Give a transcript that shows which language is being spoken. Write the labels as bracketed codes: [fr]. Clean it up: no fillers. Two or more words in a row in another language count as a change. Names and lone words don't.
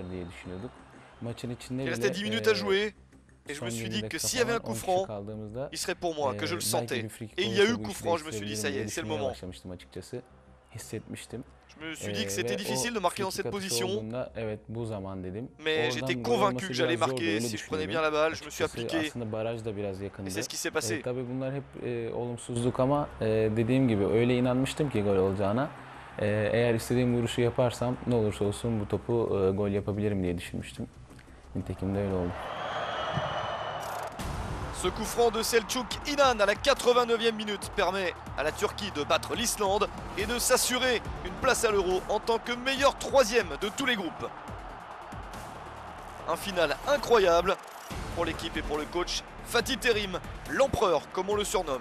[fr] Il restait 10 minutes à jouer. Et je me suis dit que s'il y avait un coup franc, il serait pour moi, que je le sentais. Et il y a eu coup franc, je me suis dit ça y est, c'est le moment. Je me suis dit que c'était difficile de marquer dans cette position, mais j'étais convaincu que j'allais marquer si je prenais bien la balle, je me suis appliqué. Et c'est ce qui s'est passé. [tr] Eğer istediğim vuruşu yaparsam ne olursa olsun bu topu gol yapabilirim diye düşünmüştüm. Nitekim de öyle oldu. [fr] Ce coup franc de Selçuk İnan à la 89e minute permet à la Turquie de battre l'Islande et de s'assurer une place à l'Euro en tant que meilleur 3e de tous les groupes. Un final incroyable pour l'équipe et pour le coach Fatih Terim, l'empereur comme on le surnomme.